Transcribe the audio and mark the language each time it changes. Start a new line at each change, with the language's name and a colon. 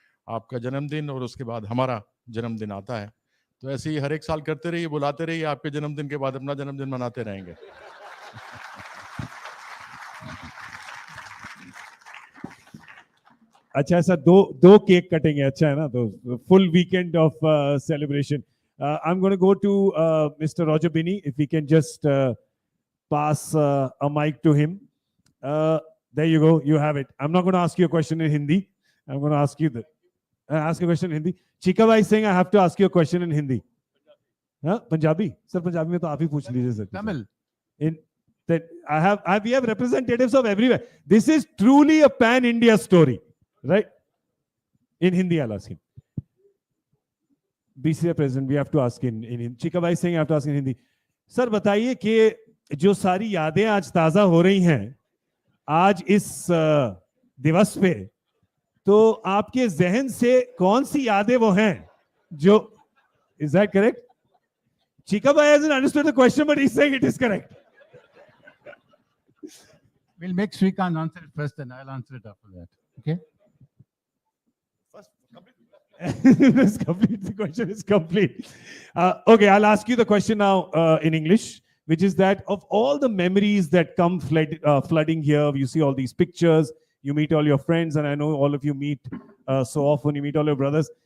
Hindi: आपका जन्मदिन और उसके बाद हमारा जन्मदिन आता है, तो ऐसे ही हर एक साल करते रहिए, बुलाते रहिए. आपके जन्मदिन के बाद अपना जन्मदिन मनाते रहेंगे. अच्छा ऐसा दो केक कटेंगे, अच्छा है ना, तो
English: full weekend of celebration. I'm going to go to Mr. Roger Binney, if we can just pass a mic to him. There you go, you have it. I'm not going to ask you a question in Hindi. I'm going to ask you ask a question in Hindi. Chika bhai is saying I have to ask you a question in Hindi. Huh? Punjabi?
Hindi: Sir, Punjabi mein to aap hi पूछ लीजिए sir.
English: Tamil. In that we have representatives of everywhere. This is truly a pan-India story, right? In Hindi, I'll ask him. BCA president, we have to ask in Chika bhai is saying I have to ask in Hindi.
Hindi: Sir, बताइए कि जो सारी यादें आज ताजा हो रही हैं आज इस दिवस पे, तो आपके जहन से कौन सी यादें वो हैं जो,
English: is that correct? Chika bhai hasn't understood the question, but he's saying it is correct. We'll make Srikanth answer it first, and I'll answer it after that. Okay? It's complete. The question is complete. Okay, I'll ask you the question now in English, which is that of all the memories that come flooding here, you see all these pictures, you meet all your friends, and I know all of you meet so often, you meet all your brothers.